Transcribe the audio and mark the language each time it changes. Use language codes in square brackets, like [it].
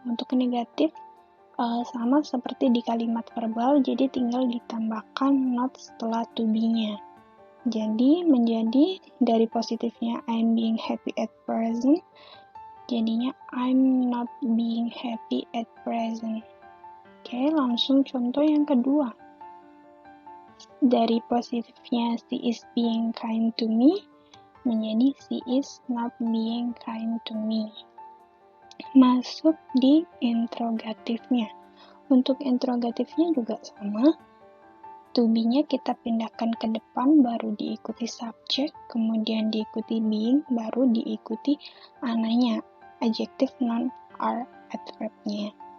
[id] Untuk negatif, sama seperti di kalimat verbal, jadi tinggal ditambahkan not setelah to be-nya. Jadi menjadi dari positifnya [en] I'm being happy at present, [id] jadinya [en] I'm not being happy at present. [id] Oke, langsung contoh yang kedua. Dari positifnya [en] she is being kind to me, [id] menjadi [en] she is not being kind to me. [id] Masuk di interrogatifnya. Untuk interrogatifnya juga sama. To be-nya kita pindahkan ke depan, baru diikuti subject, kemudian diikuti being, baru diikuti ananya, adjective, noun, are, adverb-nya.